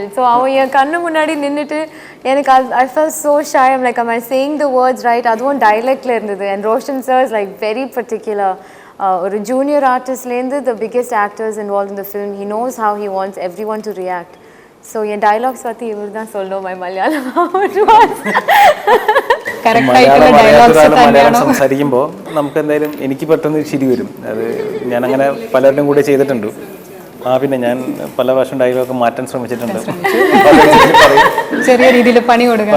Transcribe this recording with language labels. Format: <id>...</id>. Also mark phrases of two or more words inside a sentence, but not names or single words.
<ta>So அவன் என் கண்ணு முன்னாடி நின்னுட்டு எனக்கு</ta> <en>I felt so shy. I'm like, am I saying the words right?</en> <ta>அதுவும் dialectல இருந்தது.</ta> <en>And Roshan sir is like very particular. ஒரு junior artistலேருந்து the biggest actors involved in the film, he knows how he wants everyone to react. So your dialogues</en> <ta>பத்தி இவர் தான் சொல்லணும்.</ta> <en>my Malayalam</en> <ml>മലയാളം സംസാരിക്കുമ്പോൾ നമുക്ക് എന്തായാലും എനിക്ക് പെട്ടെന്ന് ചിരി വരും. അത് ഞാനങ്ങനെ പലരുടെയും കൂടെ ചെയ്തിട്ടുണ്ട്. പിന്നെ ഞാൻ പല പ്രാവശ്യം ഡയലോഗ് മാറ്റാൻ ശ്രമിച്ചിട്ടുണ്ട്. ചെറിയ രീതിയിൽ പണി കൊടുക്കും.</ml>